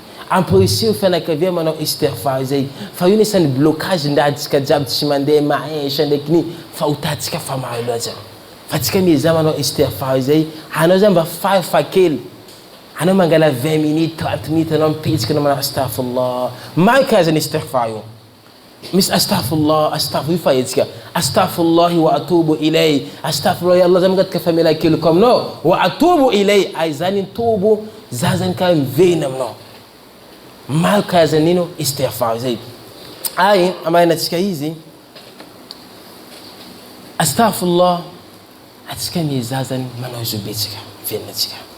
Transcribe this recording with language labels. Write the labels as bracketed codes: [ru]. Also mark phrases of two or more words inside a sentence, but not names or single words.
[mg] Amporisio fianakavia manao istighfar zay. Fa io nisan'ny blocage ndahantsika jiaby tsy mandeha mahaisha ndraiky ny fahotantsika fa maro loatra. Fa tsika miezah manao istighfar zay. Anao zany mba farifa kely. Anao mangala [fr] vingt minutes, trente minutes, [mg] anao mipetraka anao manao astaghfirullah. Maro karazana istighfar io. Misy [ar] أستغفر الله، أستغفر الله [mg] fa hetsika. [ar] أستغفر الله وأتوب إليه. أستغفر الله يا الله, [mg] zany mangataka famelan-keloka aminao. [ar] وأتوب إليه. [mg] Ay zany tobo, za zany ka mivena aminao. Maro karazana ino istighfar zay. Ay, amainantsika izy. Astaghfirullah, atsika miezah zany manao izy betsaka, fiainantsika.